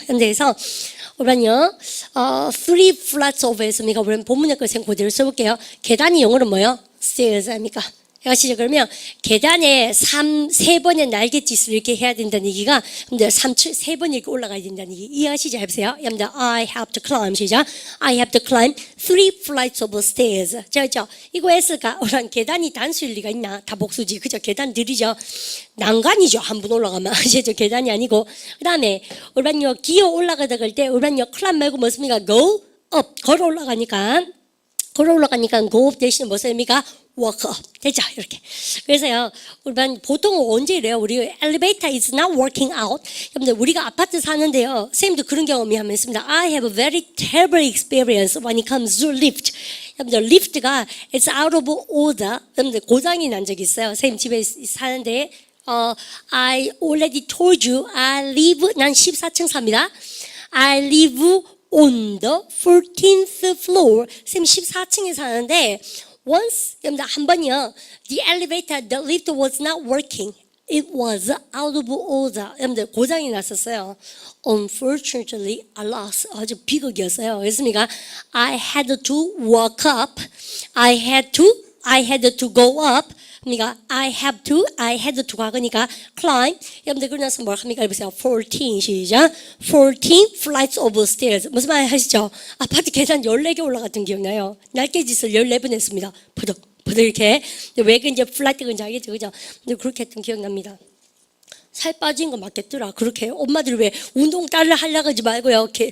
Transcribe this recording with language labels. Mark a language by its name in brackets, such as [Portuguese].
[Korean] 그래서 우리는요 [English] 3 flats of [Korean] 에서 미가 우리는 본문의 것을 그대로 써볼게요. 계단이 영어로 뭐예요? stairs 아닙니까? 아시죠? 그러면 계단에 3, 번의 날갯짓을 이렇게 해야 된다는 얘기가 여러분들 3번 이렇게 올라가야 된다는 얘기 이해하시죠? 해보세요. 여러분들 [English] I have to climb [Korean] 시작. [English] I have to climb 3 flights of stairs. [Korean] 저 이거 했을까? 오란 계단이 단수일 리가 있나? 다 복수지. 그죠? 계단 느리죠? 난간이죠. 한 번 올라가면 아시죠? 계단이 아니고 그 다음에 우리반요 기어 올라가다 갈 때 우리반요 climb 말고 뭐습니까? go up 걸어 올라가니까 go up 대신에 뭐 씁니까? walk up. 되죠? 이렇게. 그래서요, 우리 보통 언제 이래요? 우리 [English] elevator is not working out. [Korean] 여러분들, 우리가 아파트 사는데요. 선생님도 그런 경험이 한번 있습니다. [English] I have a very terrible experience when it comes to lift. [Korean] 여러분들, 리프트가 [English] it's out of order. [Korean] 여러분들, 고장이 난 적이 있어요. 선생님 집에 사는데, [English] I already told you, [Korean] 난 14층 삽니다. [English] I live on the 14th floor. [Korean] 선생님 14층에 사는데, once, 여러분들 한 번요, [English] the lift was not working. It was out of order. [Korean] 여러분들 고장이 났었어요. [English] Unfortunately, I lost. [Korean] 아주 비극이었어요. 그렇습니까? [English] I had to walk up. I had to go up. [Korean] 그러니까 [English] I had to [Korean] 가니까 [English] climb. [Korean] 여러분들 그러면서 뭘 합니까? 해보세요. 14 시작. [English] 14 flights of stairs. [Korean] 무슨 말 하시죠? 아파트 계단 14개 올라갔던 기억나요? 날개짓을 14번 했습니다. 부득 이렇게. 왜 이제 플라이트 건지 알겠죠? 그죠? 근데 그렇게 했던 기억납니다. 살 빠진 거 맞겠더라. 그렇게 엄마들이 왜 운동 따라 하려고 하지 말고요.